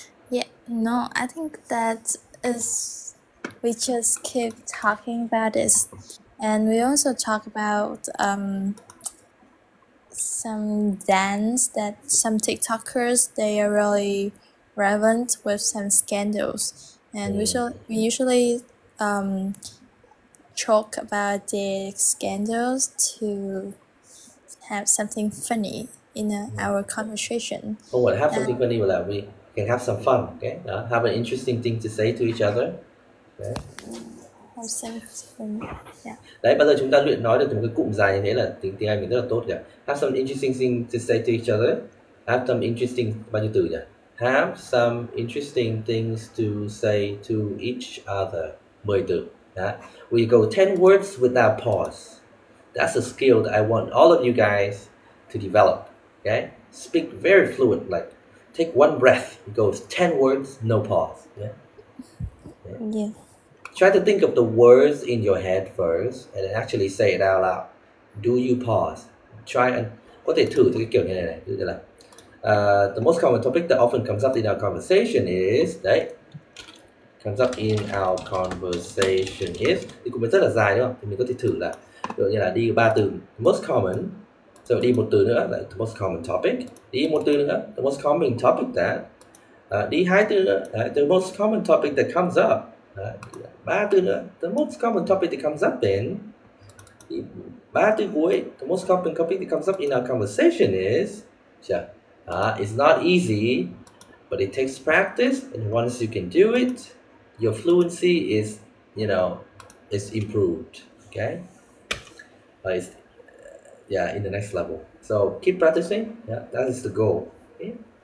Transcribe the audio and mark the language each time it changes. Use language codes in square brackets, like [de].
[en] yeah, no, I think that is we just keep talking about this, and we also talk about some dance that some TikTokers they are really relevant with some scandals, and we usually talk about the scandals to have something funny in our conversation. Oh, what? Have something funny with that. We can have some fun. Okay, have an interesting thing to say to each other. Okay. Have something, yeah. [vi] Đấy, bao giờ chúng ta luyện nói được một cái cụm dài như thế là tiếng Anh mình rất là tốt nhỉ. [en] Have some interesting thing to say to each other. Have some interesting, [vi] bao nhiêu từ nhỉ? [en] Have some interesting things to say to each other. [vi] 10 từ. [en] That we go 10 words without pause. That's a skill that I want all of you guys to develop. Okay, speak very fluent. Like take one breath. It goes 10 words, no pause. Yeah. Try to think of the words in your head first and then actually say it out loud. Do you pause? Try and [vi] có thể thử cái kiểu như này. Ví dụ là [en] the most common topic that often comes up in our conversation is [vi] đấy. [en] Comes up in our conversation is [vi] thì cũng rất là dài đúng không? Thì mình có thể thử là ví dụ như là đi 3 từ [en] most common, [vi] rồi đi một từ nữa là [en] the most common topic, [vi] đi một từ nữa [en] the most common topic that, [vi] đi 2 từ nữa [en] the most common topic that comes up, [vi] 3 từ nữa [en] the most common topic that comes up in, [vi] 3 từ cuối [en] the most common topic that comes up in our conversation is. It's not easy, but it takes practice, and once you can do it, your fluency is, is improved. Okay, it's in the next level. So keep practicing. That is the goal. Okay?